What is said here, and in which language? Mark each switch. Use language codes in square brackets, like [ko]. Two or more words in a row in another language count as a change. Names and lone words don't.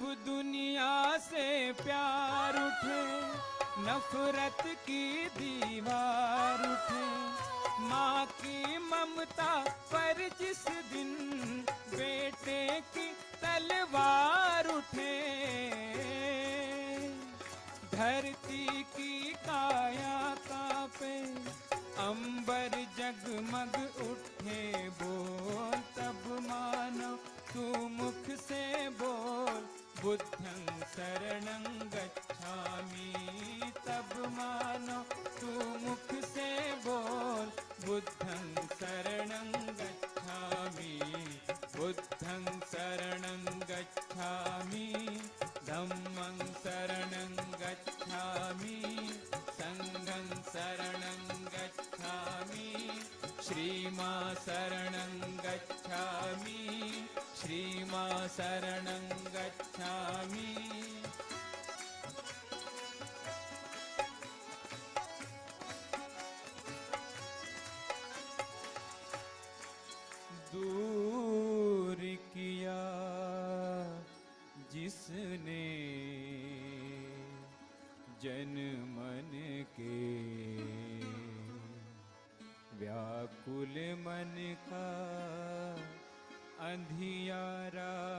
[hi] दुनिया से प्यार उठे, नफरत की दीवार उठे, माँ की ममता पर जिस दिन बेटे की तलवार उठे, धरती की काया कांपे, अंबर जगमग उठे, बोल तब मानो तू मुख से बोल, [pi] बुद्धं शरणं गच्छामि, [hi] तब मानो तू मुख से बोल, [pi] बुद्धं शरणं गच्छामि, बुद्धं शरणं गच्छामि, धम्मं शरणं गच्छामि, संघं शरणं गच्छामि, श्रीमा शरणं गच्छामि, श्रीमा शरणं गच्छामि। [hi] दूर किया जिसने जन मन के व्याकुल मन का अंधियारा,